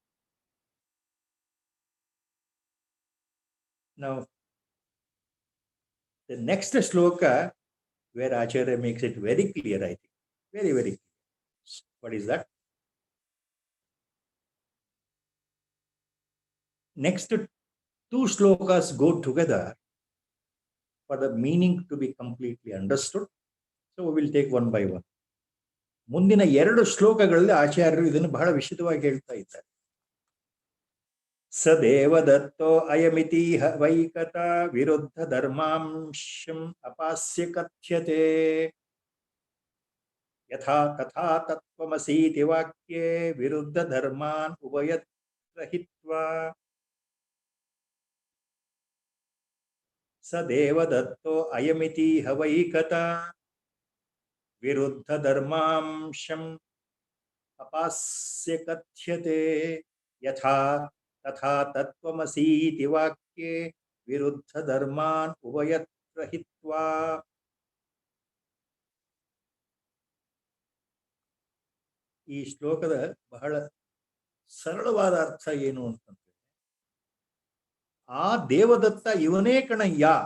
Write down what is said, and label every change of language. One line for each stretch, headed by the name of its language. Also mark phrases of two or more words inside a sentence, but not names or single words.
English: Now the next shloka where Acharya makes it very clear, I think, very, very clear. What is that? Next two shlokas go together for the meaning to be completely understood. So we will take one by one.
Kannada: ಮುಂದಿನ ಎರಡು ಶ್ಲೋಕಗಳಲ್ಲಿ ಆಚಾರ್ಯರು ಇದನ್ನು ಬಹಳ ವಿಶದವಾಗಿ ಹೇಳ್ತಾ ಇದ್ದಾರೆ.
Sanskrit: ಸದೇವದತ್ತೋ ಅಯಮಿತಿ ವೈಕತ ವಿರುದ್ಧ ಧರ್ಮಾಂಶಂ ಅಪಾಸ್ಯ ಕಥ್ಯತೆ ಯಥಾ ತಥಾ ತತ್ವಮಸೀತಿ ವಾಕ್ಯೇ ವಿರುದ್ಧ ಧರ್ಮಾನ್ ಉಭಯತ್ರಹಿತ್ವಾ. ಸದೇವದತ್ತೋ ಅಯಮಿತಿ ವೈಕತ ವಿರುದ್ಧ ಧರ್ಮಾಂಶಂ ಅಪಾಸ್ಯ ಕಥ್ಯತೆ ಯಥಾ ತಥಾ ತತ್ವಮಸೀತಿ ವಾಕ್ಯೇ ವಿರುದ್ಧ ಧರ್ಮಾನ್ ಉಭಯತ್ರ ಹಿತ್ವಾ.
Kannada: ಈ ಶ್ಲೋಕದ ಬಹಳ ಸರಳವಾದ ಅರ್ಥ ಏನು ಅಂತಂದ್ರೆ, ಆ ದೇವದತ್ತ ಇವನೇ ಕಣಯ್ಯ,